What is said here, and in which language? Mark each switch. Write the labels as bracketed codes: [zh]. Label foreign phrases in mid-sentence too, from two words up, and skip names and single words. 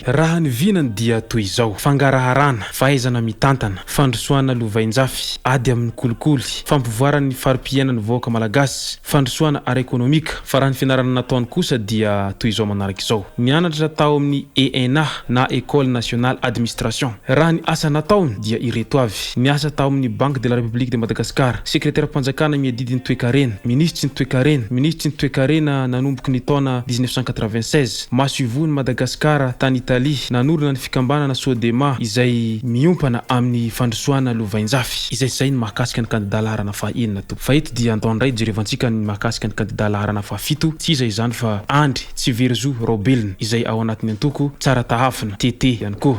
[mg] Raha ny vinany dia toy izao: fangaraharana, fahaizana mitantana, fandrosoana lovainjafy ady amin'ny kolikoly, fampivoarany farim-piainan'ny vahoaka malagasy, fandrosoana ara ekonomika. Fa raha ny fianarana nataony kosa dia toy izao manaraka izao: nianatra tao amin'ny ENA na École Nationale Administration. Raha ny asa nataony dia ireto avy: niasa tao amin'ny Banque de la République de Madagascar, secrétaire mpanjakana miadidiny toe-karena, ministry ny toe-karena, ministry ny toe-karena nanomboky ny taona 1996, masivony Madagascar tany Italie, nanorina ny fikambanana Sodema izay miompana amin'ny fandrosoana lovainjafy. Izay zay ny mahakasika ny candidat laharana fahaenina to. Fa eto dia andao ndray jerevantsika ny mahakasika ny candidat laharana fahafito, tsy izay zany fa Andry Tsiverzo Robelina izay ao anatin'ny antoko Tsara Tahafina TT ihany koa.